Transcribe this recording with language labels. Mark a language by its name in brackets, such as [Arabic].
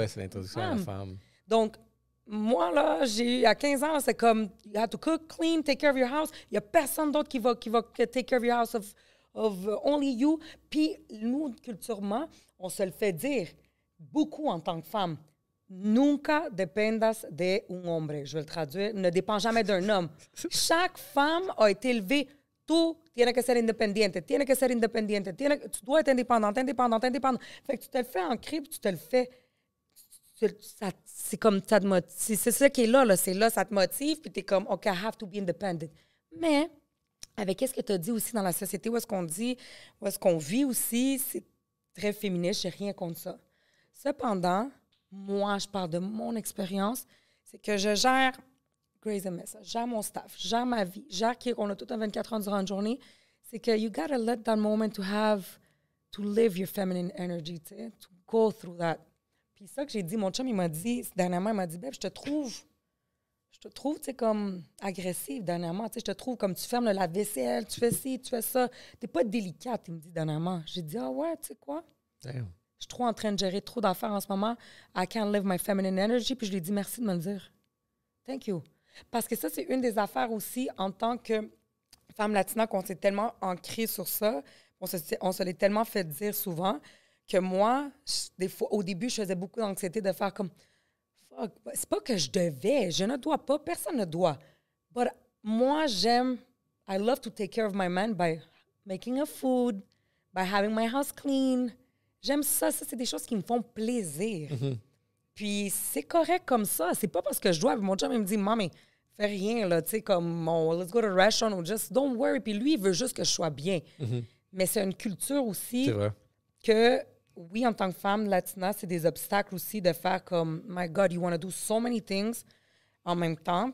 [French] Oui, c'est l'introduction à la femme. Donc, moi, là, à 15 ans, c'est comme, [English] you have to cook clean, take care of your house. [French] Il n'y a personne d'autre qui va [English] take care of your house of only you. [French] Puis, nous, culturellement, on se le fait dire beaucoup en tant que femme. [Spanish] Nunca dependas de un hombre. [French] Je vais le traduire. Ne dépend jamais d'un homme. Chaque femme a été élevée. [Spanish] Tú tienes que ser independiente. Tienes que ser independiente. [French] Tu dois être indépendante. Fait que tu te le fais ancrer, puis tu te le fais. C'est comme ça te motive. C'est ça qui est là. C'est là, ça te motive, puis tu es comme, [English] OK, I have to be independent. [French] Mais, avec ce que tu as dit aussi dans la société, où est-ce qu'on vit aussi, c'est très féministe, j'ai rien contre ça. Cependant, moi, je parle de mon expérience, c'est que je gère Grey's Mesa, je gère mon staff, je gère ma vie, je gère qu'on a tout un 24 heures durant une journée. C'est que [English] you gotta let that moment to live your feminine energy, [French] tu sais, [English] to go through that. [French] Puis ça que j'ai dit, mon chum, il m'a dit, dernièrement, il m'a dit, Beb, je te trouve, tu sais, comme agressive dernièrement, tu sais, je te trouve comme tu fermes le lave-vaisselle, tu fais ci, tu fais ça. T'es pas délicate, il me dit dernièrement. J'ai dit, ah ouais, tu sais quoi? [English] Damn. [French] Je suis trop en train de gérer trop d'affaires en ce moment. [English] I can't live my feminine energy. [French] Puis je lui ai dit merci de me le dire. [English] Thank you. [French] Parce que ça, c'est une des affaires aussi en tant que femme latina qu'on s'est tellement ancrée sur ça. On se l'est tellement fait dire souvent que moi, des fois, au début, je faisais beaucoup d'anxiété de faire comme fuck, c'est pas que je devais. Je ne dois pas. Personne ne doit. [English] But [French] moi, [English] I love to take care of my man by making a food, by having my house clean. [French] J'aime ça. Ça, c'est des choses qui me font plaisir. Mm-hmm. Puis c'est correct comme ça. C'est pas parce que je dois. Mon chum, il me dit, Mommy, fais rien, là, tu sais, comme, [English] let's go to a restaurant [French] ou [English] just don't worry. [French] Puis lui, il veut juste que je sois bien. Mm-hmm. Mais c'est une culture aussi que, oui, en tant que femme latina, c'est des obstacles aussi de faire comme, [English] my God, you want to do so many things [French] en même temps.